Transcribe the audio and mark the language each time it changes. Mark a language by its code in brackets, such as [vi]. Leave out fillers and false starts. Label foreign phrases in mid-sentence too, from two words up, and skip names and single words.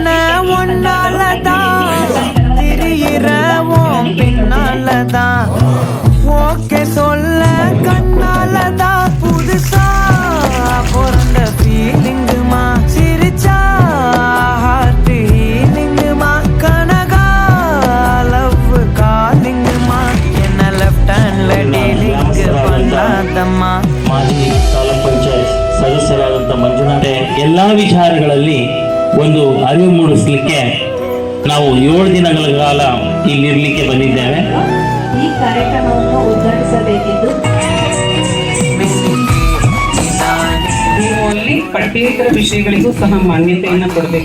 [ta] ஒன்னாலதான் திரியிற உன் பின்னாலதான் ஓகே சொல்ல கண்ணாலதான் புதுசா பிறந்த ஃபீலிங்குமா சிரிச்சா [en] heart healing-குமா [ta] கனகா [en] love calling-குமா [ta] என்ன [en] left hand-ல [ta] டீலிங் பண்ணாதம்மா. [kn] ಮಾಜಿ ತಾಲೂಕ್ ಪಂಚಾಯತ್ ಸದಸ್ಯರಾದಂಥ ಮಂಜುನಾಥೆ ಎಲ್ಲಾ ವಿಚಾರಗಳಲ್ಲಿ ಒಂದು ಅರಿವು ಮೂಡಿಸಲಿಕ್ಕೆ ನಾವು 7 ದಿನಗಳ ಕಾಲ ಇಲ್ಲಿರ್ಲಿಕ್ಕೆ ಬಂದಿದ್ದೇವೆ. ಈ ಕಾರ್ಯಕ್ರಮವನ್ನು ಉದ್ಘಾಟಿಸಬೇಕಿದ್ದು ನೀವು ಅಲ್ಲಿ ಪಠ್ಯೇತರ ವಿಷಯಗಳಿಗೂ ಸಹ ಮಾನ್ಯತೆಯನ್ನು ಕೊಡಬೇಕು.